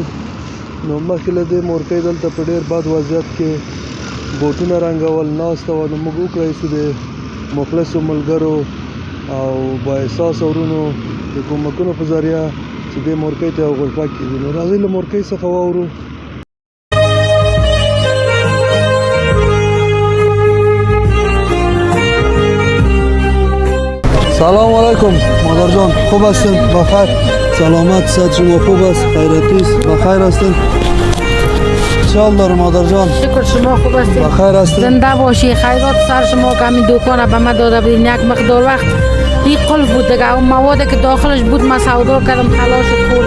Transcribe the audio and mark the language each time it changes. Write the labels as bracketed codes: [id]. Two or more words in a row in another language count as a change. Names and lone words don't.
[ps] نو مخکې له دې مورکۍ دلته په ډېر بد وضعیت کې بوټونه رنګول ناسته وه، نو موږ وکړی چې د مخلصو ملګرو او با احساسه ورونو د کومکونو په ذریعه چې دې مورکۍ ته یو غرفه کېږي. نو راځئ له مورکۍ څخه واورو. [fa] سلام علیکم مادر جان، خوب هستین؟ بخیر؟ سلامت؟ صحت شما خوب است؟ خیراتی است؟ بخیر هستین؟ چال داره مادر جان؟ شکر شما خوب هستید؟ بخیر هستید؟ زنده باشی. خیرات سر شما که همین دکان به من داده بودین یک مقدار وقت این قلب بود دیگه، اون مواد که داخلش بود من سودا کردم خلاص شد خوردیم.